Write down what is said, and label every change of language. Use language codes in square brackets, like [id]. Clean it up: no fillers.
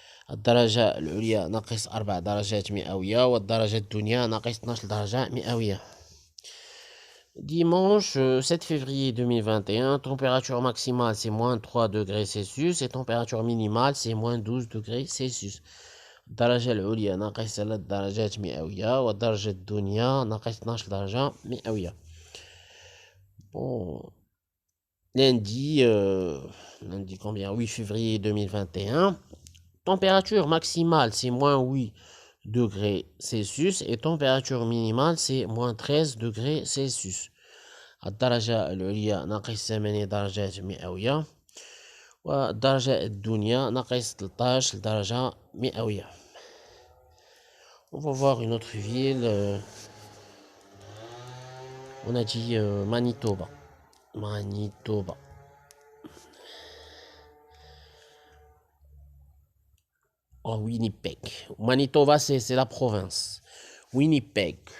[ar] الدرجة العليا ناقص 4 درجات مئوية والدرجة الدنيا ناقص 12 درجة مئوية. [fr] Dimanche 7 février 2021, température maximale c'est moins 3 degrés Celsius et température minimale c'est moins 12 degrés Celsius. [ar] الدرجة العليا ناقص 3 درجات مئوية والدرجة الدنيا ناقص 12 درجة مئوية. [fr] Bon, lundi combien 8 février 2021, température maximale c'est moins 8 degrés Celsius et température minimale c'est moins 13 degrés Celsius. [ar] الدرجة العليا ناقص 8 درجات مئوية والدرجة الدنيا ناقص 13 درجة مئوية. [fr] On va voir une autre ville. On a dit Manitoba. Manitoba. Oh, Winnipeg. Manitoba, c'est la province. Winnipeg.